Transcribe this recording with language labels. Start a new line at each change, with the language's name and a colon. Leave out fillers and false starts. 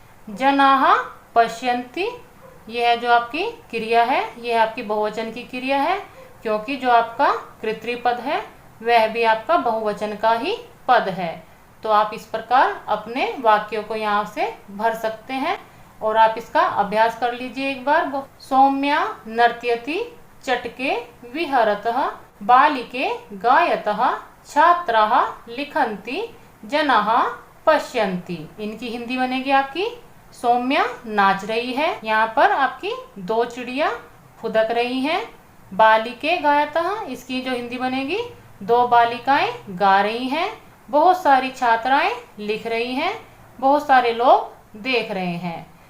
Sanskrit: जनाः पश्यन्ति,
Hindi: यह जो आपकी क्रिया है यह आपकी बहुवचन की क्रिया है, क्योंकि जो आपका कृतपद है वह भी आपका बहुवचन का ही पद है। तो आप इस प्रकार अपने वाक्यों को यहाँ से भर सकते हैं और आप इसका अभ्यास कर लीजिए एक बार।
Sanskrit: सौम्या नर्त्यति, चटके विहरतः, बालिके गायतः, छात्राः लिखन्ति, जनाः पश्यन्ति।
Hindi: इनकी हिंदी बनेगी आपकी सौम्या नाच रही है, यहाँ पर आपकी दो चिड़िया फुदक रही हैं।
Sanskrit: बालिके गायतः,
Hindi: इसकी जो हिंदी बनेगी दो बालिकाएं गा रही हैं। बहुत सारी छात्राएं लिख रही हैं, बहुत सारे लोग देख रहे हैं।